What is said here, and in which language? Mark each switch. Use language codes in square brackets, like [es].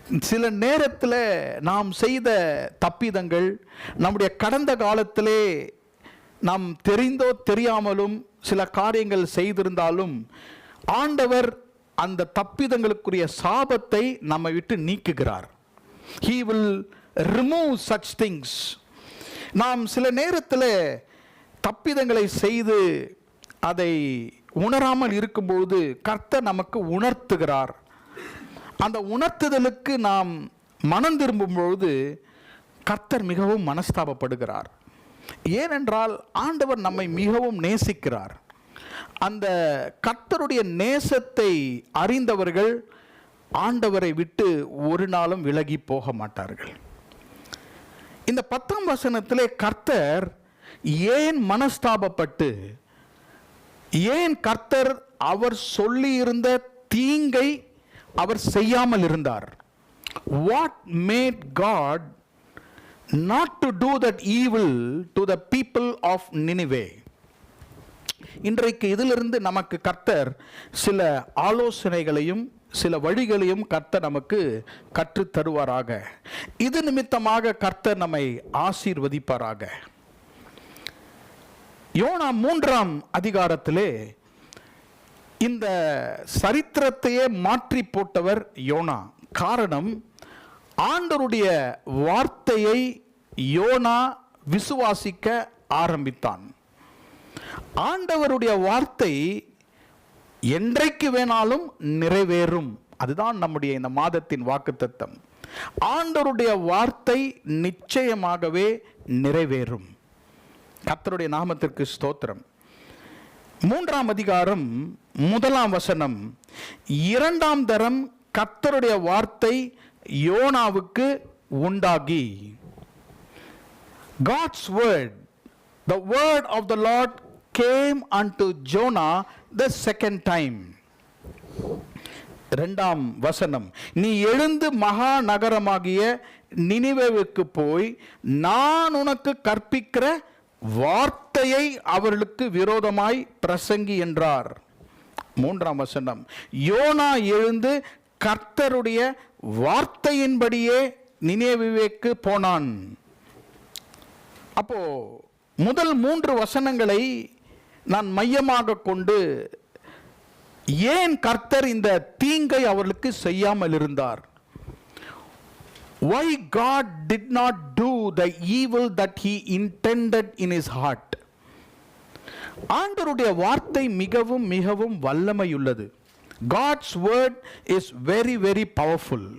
[ta] சில நேரத்தில் நாம் செய்த தப்பிதங்கள், நம்முடைய கடந்த காலத்திலே நாம் தெரிந்தோ தெரியாமலும் சில காரியங்கள் செய்திருந்தாலும் ஆண்டவர் அந்த தப்பிதங்களுக்குரிய சாபத்தை நம்மை விட்டு நீக்குகிறார். [en] He will remove such things. [ta] நாம் சில நேரத்தில் தப்பிதங்களை செய்து அதை உணராமல் இருக்கும்போது கர்த்தர் நமக்கு உணர்த்துகிறார். அந்த உணர்த்துதலுக்கு நாம் மனம் திரும்பும்பொழுது கர்த்தர் மிகவும் மனஸ்தாபப்படுகிறார். ஏனென்றால் ஆண்டவர் நம்மை மிகவும் நேசிக்கிறார். அந்த கர்த்தருடைய நேசத்தை அறிந்தவர்கள் ஆண்டவரை விட்டு ஒரு நாளும் விலகி போக மாட்டார்கள். இந்த 10ஆம் வசனத்திலே கர்த்தர் ஏன் மனஸ்தாபப்பட்டு, ஏன் கர்த்தர் அவர் சொல்லியிருந்த தீங்கை அவர் செய்யாமல் இருந்தார்? [en] What made God not to do that evil to the people of Nineveh? [ta] இன்றைக்கு இதிலிருந்து நமக்கு கர்த்தர் சில ஆலோசனைகளையும் சில வழிகளையும் கர்த்தர் நமக்கு கற்றுத் தருவாராக. இது நிமித்தமாக கர்த்தர் நம்மை ஆசீர்வதிப்பாராக. யோனா 3ஆம் அதிகாரத்திலே இந்த சரித்திரத்தையே மாற்றி போட்டவர் யோனா. காரணம், ஆண்டவருடைய வார்த்தையை யோனா விசுவாசிக்க ஆரம்பித்தான். ஆண்டவருடைய வார்த்தை என்றைக்கு வேணாலும் நிறைவேறும். அதுதான் நம்முடைய இந்த மாதத்தின் வாக்குத்தத்தம். ஆண்டவருடைய வார்த்தை நிச்சயமாகவே நிறைவேறும். கர்த்தருடைய நாமத்திற்கு ஸ்தோத்திரம். 3ஆம் அதிகாரம் 1ஆம் வசனம், 2ஆம் தரம் கர்த்தருடைய வார்த்தை யோனாவுக்கு உண்டாகி. [en] God's word, the word of the Lord came unto Jonah the second time. [ta] 2ஆம் வசனம், நீ எழுந்து மகா நகரமாகிய நினிவேவுக்கு போய் நான் உனக்கு கற்பிக்கிற வார்த்தையை அவர்களுக்கு விரோதமாய் பிரசங்கி என்றார். 3ஆம் வசனம், யோனா எழுந்து கர்த்தருடைய வார்த்தையின்படியே நினிவேவுக்கு போனான். அப்போ முதல் 3 வசனங்களை நான் மையமாக கொண்டு ஏன் கர்த்தர் இந்த தீங்கை அவர்களுக்கு செய்யாமல் இருந்தார்? [en] Why God did not do the evil that he intended in his heart? [ta] ஆண்டவருடைய வார்த்தை மிகவும் மிகவும் வல்லமையுள்ளது. [en] God's word is very very powerful.